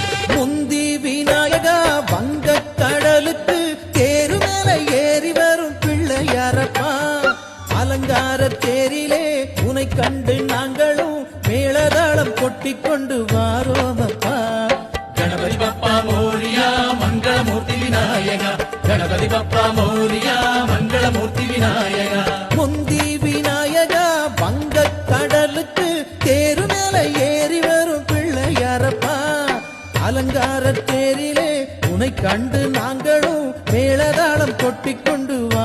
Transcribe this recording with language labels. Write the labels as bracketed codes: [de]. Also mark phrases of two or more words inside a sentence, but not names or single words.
[ta] முந்தி விநாயகா வங்க கடலுக்கு தேரு மேல ஏறி வரும் பிள்ளையாரப்பா அலங்கார தேரிலே உனை கண்டு நாங்களும் மேளதாளம் கொட்டிக் கொண்டு வாரோமப்பா [mr] गणपति बप्पा मोरिया मंगलमूर्ति विनायका गणपति बप्पा मोरिया मंगलमूर्ति विनायका [ta] முந்தி விநாயகா வங்க கடலுக்கு தேரு மேல ஏறி வரும் பிள்ளையாரப்பா அலங்கார தேரிலே உனை கண்டு நாங்களும் மேளதாளம் கொட்டிக் கொண்டு